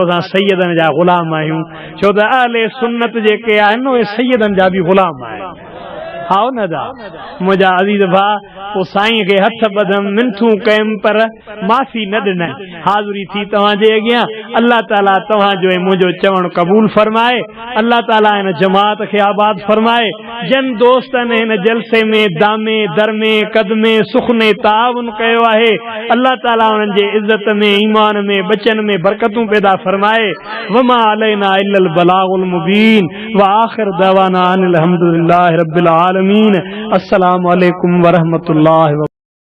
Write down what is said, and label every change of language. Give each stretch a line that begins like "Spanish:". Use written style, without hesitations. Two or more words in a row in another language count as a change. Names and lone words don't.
Sindhi: असां सैयदनि जा ग़ुलाम आहियूं छो त अहले सुन्नत जेके आहिनि उहे सैयदनि जा बि ग़ुलाम आहिनि हाओ न दा मुंहिंजा अज़ीज़ भाउ पोइ साईं खे हथ ॿधम मिनथूं कयमि पर माफ़ी न ॾिननि हाज़ुरी थी तव्हांजे अॻियां अल्लाह ताला तव्हांजो ऐं मुंहिंजो चवणु क़बूल फरमाए अल्लाह ताला हिन जमात खे आबाद फरमाए जन दोस्तनि हिन जलसे में दामे दरमे कदमे सुखने ताउन कयो आहे अल्लाह ताला उन्हनि जे इज़त में ईमान में बचन में बरकतूं पैदा फरमाए
Arabic: وما علينا إلا البلاغ المبين و آخر دعوانا أن الحمد لله رب العالمين السلام عليكم و رحمة الله